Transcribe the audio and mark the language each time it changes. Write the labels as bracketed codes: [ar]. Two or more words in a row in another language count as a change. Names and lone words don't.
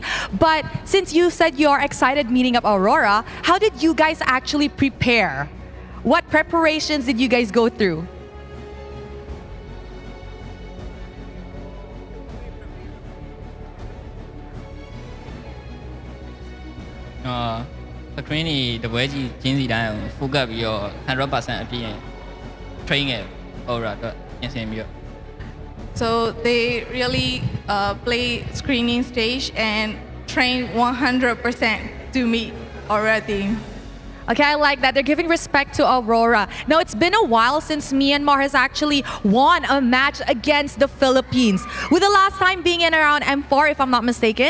[en] But since you said you're excited meeting up Aurora, how did you guys actually prepare? What preparations did you guys go through? [my] Screen တပွဲကြီးချင်းစီတိုင်းကို focus ပြီးတော့ 100% အပြည့် train ခဲ့ Aurora အတွက်ပြင်ဆင်ပြီးတော့ [en] So they really play screening stage and train 100% to meet Aurora team. Okay, I like that. They're giving respect to Aurora. Now, it's been a while since Myanmar has actually won a match against the Philippines, with the last time being in around M4, if I'm not mistaken.